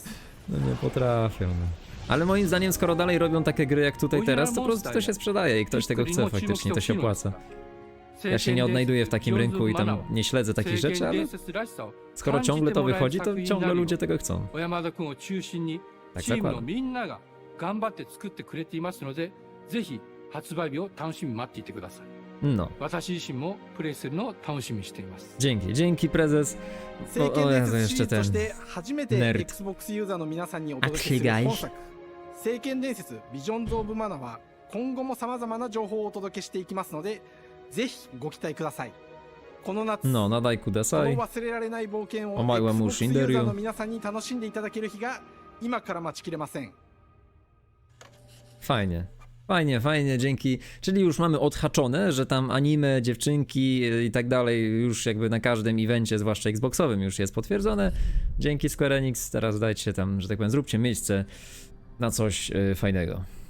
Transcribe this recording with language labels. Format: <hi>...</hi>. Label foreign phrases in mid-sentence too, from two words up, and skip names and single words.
<pl>No nie potrafią, no. Ale moim zdaniem, skoro dalej robią takie gry jak tutaj teraz, to po prostu to się sprzedaje i ktoś tego chce, faktycznie to się opłaca. Ja się nie odnajduję w takim rynku i tam nie śledzę takich rzeczy, ale skoro ciągle to wychodzi, to ciągle ludzie tego chcą.</pl> <ja>小山田君を中心に</ja> <pl>Tak</pl> <ja>チームの</ja> <pl>zakładam.</pl> <ja>みんなが頑張って作ってくれていますのでぜひ発売日を楽しみに待っていてください</ja> <pl>No,</pl> <ja>私自身もプレイするのを楽しみにしています</ja> <pl>dzięki prezes.</pl> <ja>聖剣</ja> <pl>O</pl> <ja>伝</ja> <pl>Jezu,</pl> <ja>説シリー</ja> <pl>jeszcze</pl> <ja>ズと</ja> <pl>ten.</pl> <ja>して初めて</ja> <pl>Nerd.</pl> <ja>Xbox ユーザーの皆さんにお届けする本作聖剣伝説ビジョンズ・オブ・マナは今後も様々な情報をお届けしていきますのでぜひご期待くださいこの夏、</ja> <pl>No, nadaj</pl> <ja>この kudasai. 忘れられない冒険を</ja> <pl>Omagłem mu</pl> <ja>Xbox ユーザー Shinderyu. の皆さんに楽しんでいただける日が今から待ちきれません。</ja> <pl>Fajnie. Fajnie, fajnie, dzięki. Czyli już mamy odhaczone, że tam anime, dziewczynki i tak dalej już jakby na każdym evencie, zwłaszcza Xboxowym, już jest potwierdzone. Dzięki Square Enix, teraz dajcie tam, że tak powiem, zróbcie miejsce na coś fajnego.</pl>